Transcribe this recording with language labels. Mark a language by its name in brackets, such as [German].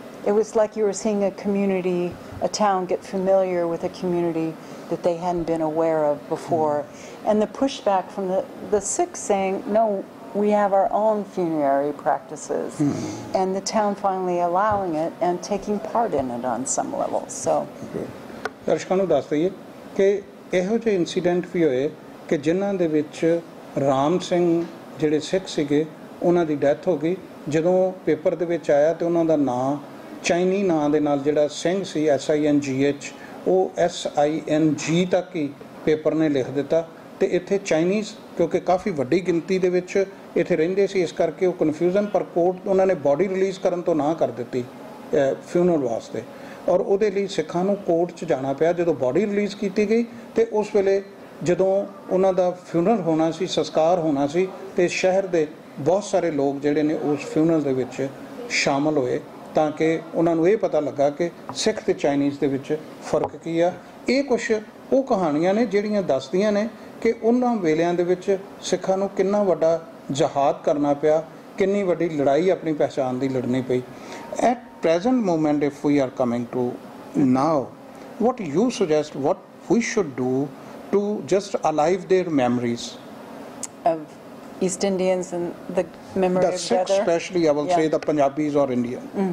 [English] It was like you were seeing a community, a town get familiar with a community that they hadn't been aware of before. And the pushback from the Sikhs saying, no, we have our own funerary practices. And the town finally allowing it and taking part in it on some level. So, [Punjabi] ਦਰਸ਼ਕਾਂ ਨੂੰ ਦੱਸ ਦਈਏ ਕਿ ਇਹੋ ਜਿਹੇ incident ਵੀ ਹੋਏ ਕਿ ਜਿਨ੍ਹਾਂ ਦੇ ਵਿੱਚ ਰਾਮ ਸਿੰਘ ਜਿਹੜੇ ਸਿੱਖ ਸੀਗੇ ਉਹਨਾਂ ਦੀ ਡੈਥ ਹੋ ਗਈ। ਜਦੋਂ ਪੇਪਰ ਦੇ ਵਿੱਚ ਆਇਆ ਤੇ ਉਹਨਾਂ ਦਾ ਨਾਂ ਚਾਈਨੀ ਨਾਂ ਦੇ ਨਾਲ ਜਿਹੜਾ ਸਿੰਘ ਸੀ SINGH ਉਹ SING ਤੱਕ ਹੀ ਪੇਪਰ ਨੇ ਲਿਖ ਦਿੱਤਾ। ਤੇ ਇੱਥੇ ਚਾਈਨੀਜ਼ ਕਿਉਂਕਿ ਕਾਫੀ ਵੱਡੀ ਗਿਣਤੀ ਦੇ ਵਿੱਚ ਇੱਥੇ ਰਹਿੰਦੇ ਸੀ, ਇਸ ਕਰਕੇ ਉਹ ਕਨਫਿਊਜ਼ਨ, ਪਰ ਕੋਰਟ ਉਹਨਾਂ ਨੇ ਬੋਡੀ ਰਿਲੀਜ਼ ਕਰਨ ਤੋਂ ਨਾ ਕਰ ਦਿੱਤੀ ਫਿਊਨਰਲ ਵਾਸਤੇ, ਔਰ ਉਹਦੇ ਲਈ ਸਿੱਖਾਂ ਨੂੰ ਕੋਰਟ 'ਚ ਜਾਣਾ ਪਿਆ। ਜਦੋਂ ਬੋਡੀ ਰਿਲੀਜ਼ ਕੀਤੀ ਗਈ ਤੇ ਉਸ ਵੇਲੇ ਜਦੋਂ ਉਹਨਾਂ ਦਾ ਫਿਊਨਰਲ ਹੋਣਾ ਸੀ, ਸੰਸਕਾਰ ਹੋਣਾ ਸੀ, ਤੇ ਸ਼ਹਿਰ ਦੇ ਬਹੁਤ ਸਾਰੇ ਲੋਕ ਜਿਹੜੇ ਨੇ ਉਸ ਫਿਊਨਰਲ ਦੇ ਵਿੱਚ ਸ਼ਾਮਲ ਹੋਏ ਤਾਂ ਕਿ ਉਹਨਾਂ ਨੂੰ ਇਹ ਪਤਾ ਲੱਗਾ ਕਿ ਸਿੱਖ ਤੇ ਚਾਈਨੀਜ਼ ਦੇ ਵਿੱਚ ਫਰਕ ਕੀ ਆ। ਇਹ ਕੁਛ ਉਹ ਕਹਾਣੀਆਂ ਨੇ ਜਿਹੜੀਆਂ ਦੱਸਦੀਆਂ ਨੇ ਕਿ ਉਹਨਾਂ ਵੇਲਿਆਂ ਦੇ ਵਿੱਚ ਸਿੱਖਾਂ ਨੂੰ ਕਿੰਨਾ ਵੱਡਾ ਜਹਾਦ ਕਰਨਾ ਪਿਆ, ਕਿੰਨੀ ਵੱਡੀ ਲੜਾਈ ਆਪਣੀ ਪਹਿਚਾਣ ਦੀ ਲੜਨੀ ਪਈ। [English] At present moment if we are coming to now, what you suggest, what we should do to just alive their memories of East Indians and the memory the of Sikhs, Gadar. especially I will say the Punjabis or Indian.